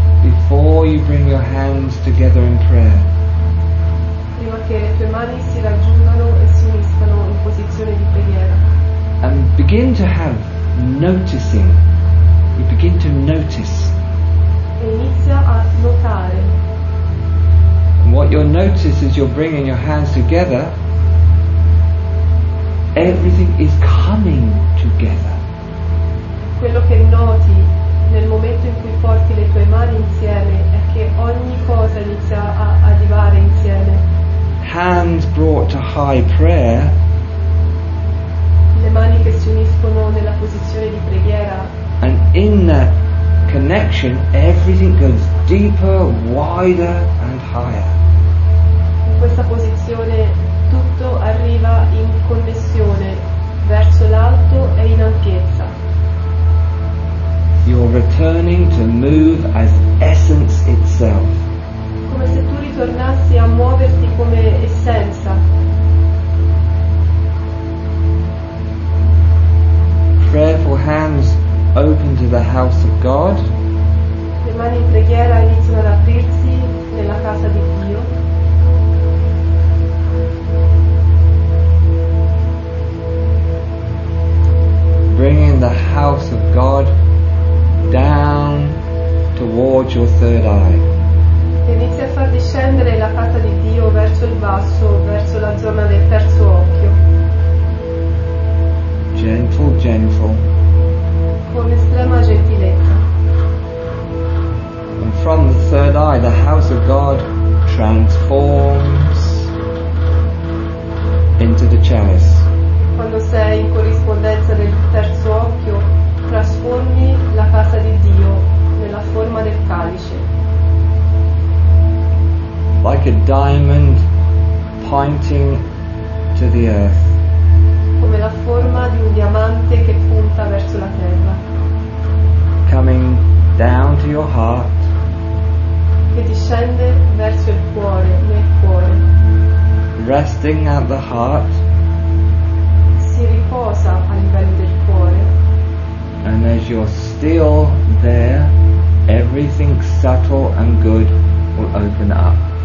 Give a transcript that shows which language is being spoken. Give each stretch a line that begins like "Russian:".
English: before you bring your hands together in prayer.
Italian: prima che le tue mani si raggiungano e si uniscano in posizione di preghiera.
English: And begin to have noticing. You begin to notice.
Italian: E inizia a notare.
English: And what you'll notice as you're bringing your hands together, everything is coming together.
Italian: Quello che noti nel momento in cui porti le tue mani insieme è che ogni cosa inizia a arrivare insieme.
English: Hands brought to high prayer,
Italian: Le mani che si uniscono nella posizione di preghiera,
English: and in that connection, everything goes deeper, wider, and higher.
Italian: in questa posizione tutto arriva in connessione verso l'alto e in ampiezza.
English: You're returning to move as essence itself.
Italian: Come se tu ritornassi a muoverti come essenza.
English: Prayerful hands open to the house of God.
Italian: Le mani in preghiera iniziano ad aprirsi nella casa di Dio.
English: Bringing the house of God down towards your third eye.
Italian: E inizia a far discendere la casa di Dio verso il basso, verso la zona del terzo occhio,
English: Gentle, gentle.
Italian: con estrema gentilezza.
English: And from the third eye, the house of God transforms into the chalice.
Italian: Quando sei in corrispondenza del terzo occhio, trasformi la casa di Dio nella forma del calice,
English: Like a diamond pointing to the earth.
Italian: come la forma di un diamante che punta verso la terra,
English: Coming down to your heart,
Italian: che discende verso il cuore, nel cuore,
English: resting at the heart,
Italian: si riposa a livello del cuore.
English: and as you're still there, everything subtle and good will open up.